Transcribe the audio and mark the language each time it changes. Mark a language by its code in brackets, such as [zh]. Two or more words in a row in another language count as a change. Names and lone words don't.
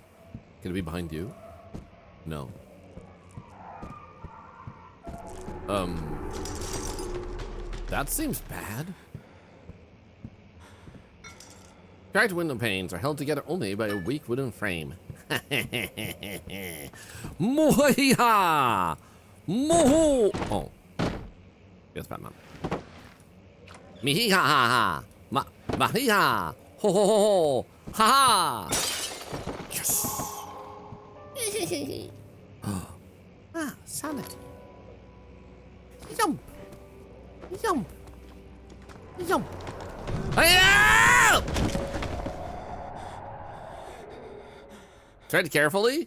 [en] Can it be behind you? No. That seems bad. Cracked window panes are held together only by a weak wooden frame. Mohiha! Moho! Oh. Yes, Batman. Mihiha ha ha! Mahiha! Ho ho ho ho! Ha ha! Yes! Ah, sanity. Yum! Yum! Yum! Hi-ya! Tread carefully?